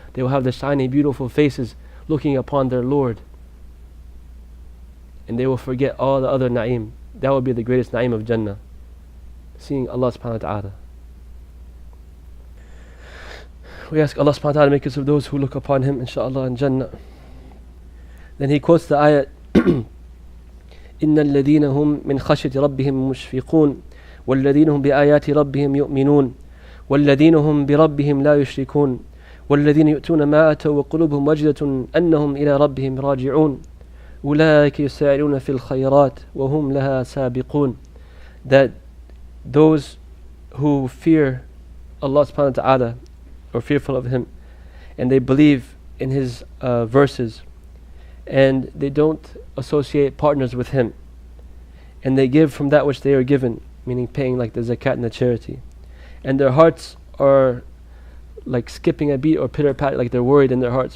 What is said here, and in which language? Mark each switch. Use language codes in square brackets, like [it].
[en] They will have the shiny, beautiful faces looking upon their Lord. And they will forget all the other na'im. That will be the greatest na'im of Jannah, seeing Allah subhanahu wa ta'ala. We ask Allah subhanahu wa ta'ala to make us of those who look upon Him, inshaAllah, in Jannah. Then he quotes the ayat, [ar] إِنَّ الَّذِينَ هُمْ مِنْ خَشْيَةِ رَبِّهِمْ مُشْفِقُونَ وَالَّذِينَ هُمْ بِآيَاتِ رَبِّهِمْ يُؤْمِنُونَ وَالَّذِينَ هُمْ بِرَبِّهِمْ لَا يُشْرِكُونَ وَالَّذِينَ يُؤْتُونَ مَا آتَوْا وَقُلُوبُهُمْ وَجِلَةٌ أَنَّهُمْ إِلَى رَبِّهِمْ راجعون أولئك يسارعون في الخيرات وهم لها سابقون. [en] That those who fear Allah subhanahu wa ta'ala, or fearful of Him, and they believe in His verses, and they don't associate partners with Him, and they give from that which they are given, meaning paying like the zakat and the charity, and their hearts are like skipping a beat or pitter-pat, like they're worried in their hearts.